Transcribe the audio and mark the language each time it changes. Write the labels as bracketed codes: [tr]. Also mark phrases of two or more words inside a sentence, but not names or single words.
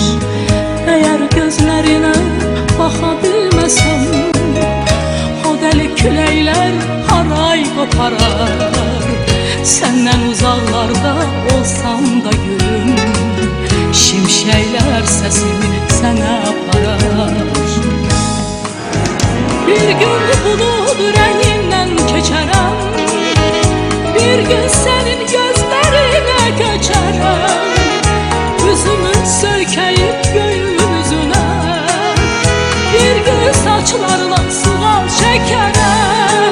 [tr] Eğer gözlerine bakabilmesem, o deli küleyler haray koparar. Senden uzaklarda olsam da gülüm, şimşekler sesimi sana aparar. [az] Bir gün bulut rəngimdən keçərəm, bir gün sənin gözlərinə köçərəm. Üzümü söykəyib göyün üzünə, bir gün saçlarına sual çəkərəm.